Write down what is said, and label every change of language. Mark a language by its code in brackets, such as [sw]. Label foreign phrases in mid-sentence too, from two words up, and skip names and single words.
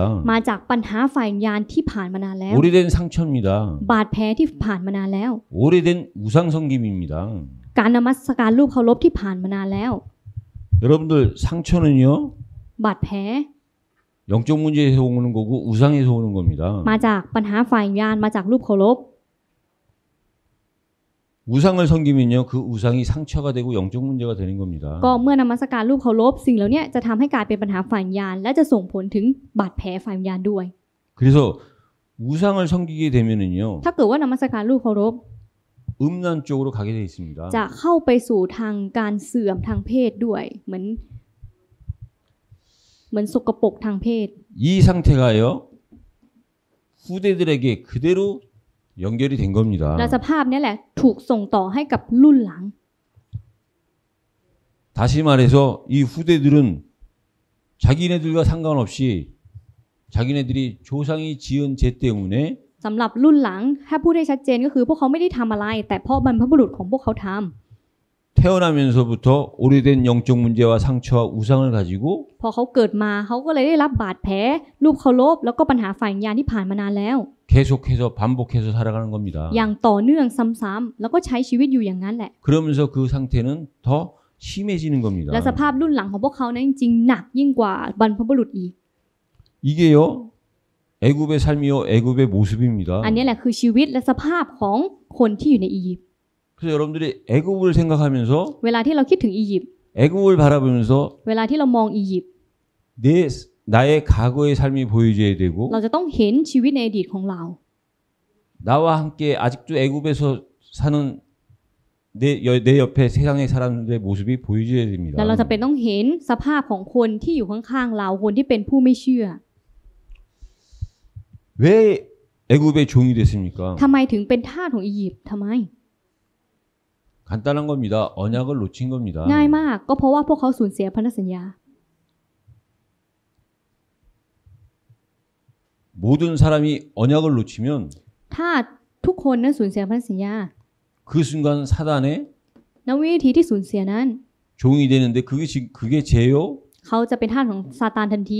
[th] มาจากปัญหาฝ่ายวิญญาณที่ผ่านมานานแล้ว [ko] 오래된 상처입니다. [th] บาดแผลที่ผ่านมานานแล้ว [ko] 오래된 우상 섬김입니다. [th] การนมัสการรูปเคารพที่ผ่านมานานแล้ว [ko] 여러분들 상처는요. [th] บาดแผล [ko] 영적 문제에서 오는 거고 우상에서 오는 겁니다. [th] มาจากปัญหาฝ่ายวิญญาณมาจากรูปเคารพ [ko] 우상을 섬기면요. 그 우상이 상처가 되고 영적 문제가 되는 겁니다. [th] ก็เมื่อนมัสการรูปเคารพสิ่งเหล่านี้จะทำให้กลายเป็นปัญหาฝ่ายวิญญาณและจะส่งผลถึงบาดแผลฝ่ายวิญญาณด้วย [ko] 그래서 우상을 섬기게 되면은요. [th] ถ้าเกิดว่านมัสการรูปเคารพ [ko] 음란 쪽으로 가게 돼 있습니다. [th] จะเข้าไปสู่ทางการเสื่อมทางเพศด้วยเหมือนสกปรกทางเพศ [ko] 이 상태가요. 후대들에게 그대로 연결이 된 겁니다. [th] และสภาพนี้แหละถูกส่งต่อให้กับรุ่นหลัง [ko] 다시 말해서 이 후대들은 자기네들과 상관없이 자기네들이 조상이 지은 죄 때문에 [th] สำหรับรุ่นหลังถ้าพูดได้ชัดเจนก็คือพวกเขาไม่ได้ทำอะไร แต่เพราะบรรพบุรุษของพวกเขาทำ [ko] 태어나면서부터 오래된 영적 문제와 상처와 우상을 가지고 [th] พอเขาเกิดมาเขาก็เลยได้รับบาดแผลรูปเคารพแล้วก็ปัญหาฝ่ายวิญญาณที่ผ่านมานานแล้ว [ko] 계속해서 반복해서 살아가는 겁니다. [th] อย่างต่อเนื่องซ้ำๆแล้วก็ใช้ชีวิตอยู่อย่างนั้นแหละ [ko] 그러면서 그 상태는 더 심해지는 겁니다. [th] และสภาพรุ่นหลังของพวกเขานั้นจริงๆหนักยิ่งกว่าบรรพบุรุษอีก [ko] 이게요. 애굽의 삶이요. 애굽의 모습입니다. [th] อันนี้แหละคือชีวิตและสภาพของคนที่อยู่ในอียิปต์ [ko] 그래서 여러분들이 애굽을 생각하면서 [th] เวลาที่เราคิดถึงอียิปต์ [ko] 애굽을 바라보면서 [th] เวลาที่เรามองอียิปต์ [ko] 나의 과거의 삶이 보여줘야 되고 [th] เราจะต้องเห็นชีวิตในอดีตของเรา [ko] 나와 함께 아직도 애굽에서 사는 내 옆에 세상의 사람들의 모습이 보여줘야 됩니다. [th] แล้วเราจะเป็นต้องเห็นสภาพของคนที่อยู่ข้างๆเราคนที่เป็นผู้ไม่เชื่อ [ko] 왜 애굽의 종이 됐습니까? [th] ทำไมถึงเป็นทาสของอียิปต์ทำไม [ko] 간단한 겁니다. 언약을 놓친 겁니다. [th] ง่ายมากก็เพราะว่าพวกเขาสูญเสียพันธสัญญา [ko] 모든 사람이 언약을 놓치면 [th] ถ้าทุกคนนั้นสูญเสียพันธสัญญา [ko] 그 순간 사단의 [th] ณวินาทีที่สูญเสียนั้น [ko] 종이 되는데 그게 죄요? [th] เขาจะเป็นทาสของซาตานทันที